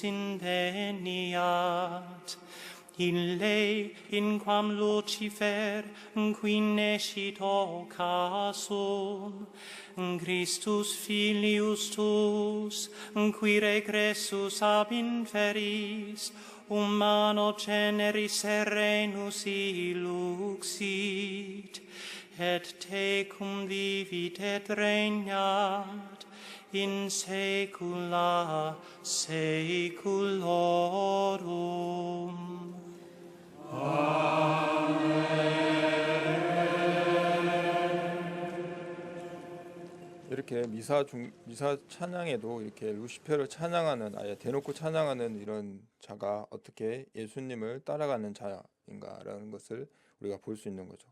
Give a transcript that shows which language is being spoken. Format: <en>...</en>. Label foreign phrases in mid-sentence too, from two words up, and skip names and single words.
<la>indeniat ille in quam Lucifer qui nescit occasum Christus filius tuus qui regressus ab inferis humano generis serenus illuxit et tecum vivit et regnat in saecula saeculorum.</la> <ko>이렇게 미사 찬양에도 이렇게 루시페를 찬양하는, 아예 대놓고 찬양하는 이런 자가 어떻게 예수님을 따라가는 자인가라는 것을 우리가 볼 수 있는 거죠.</ko>